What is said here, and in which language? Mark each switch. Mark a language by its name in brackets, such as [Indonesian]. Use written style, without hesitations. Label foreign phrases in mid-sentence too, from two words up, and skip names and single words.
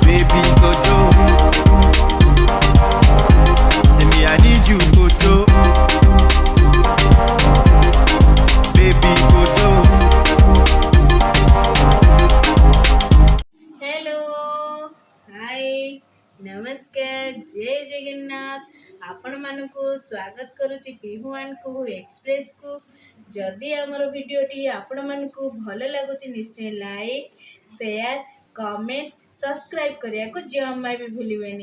[English] baby Kojo. Say me I need you Kojo, baby Kojo. hello hi [Odia] ନମସ୍କାର ଜୟ ଜଗନ୍ନାଥ ଆପଣ ମାନଙ୍କୁ ସ୍ୱାଗତ କରୁଛି ବିହୁ ଏଣ୍ଡ କୁହୁ ଏକ୍ସପ୍ରେସ କୁ। ଯଦି ଆମର ଭିଡିଓଟି ଆପଣ ମାନଙ୍କୁ ଭଲ ଲାଗୁଛି ନିଶ୍ଚୟ [English] like share comment subscribe [Odia] କରିଆ କୁ ଜମା ଭି ଭୁଲିବେନି।